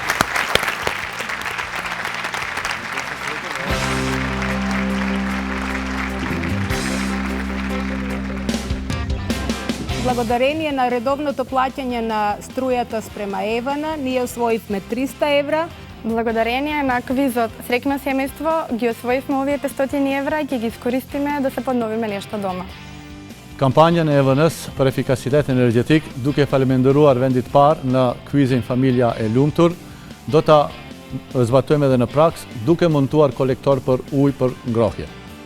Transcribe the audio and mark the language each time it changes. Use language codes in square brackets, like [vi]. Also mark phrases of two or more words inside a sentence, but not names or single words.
[mk] Благодарение на редовното плаќање на струјата спрема Евана, ние освоивме 300 евра. Благодарение на квизот Срекно семејство ги освоивме овие 500 евра и ќе ги искористиме да се подновиме нешто дома. Кампања на ЕВНС [sq] per efikasitet energetik duke faleminderuar vendit parë në kvizin familja e lumtur, do ta zbatojmë edhe në praks duke montuar kolektor për ujë për ngrohje.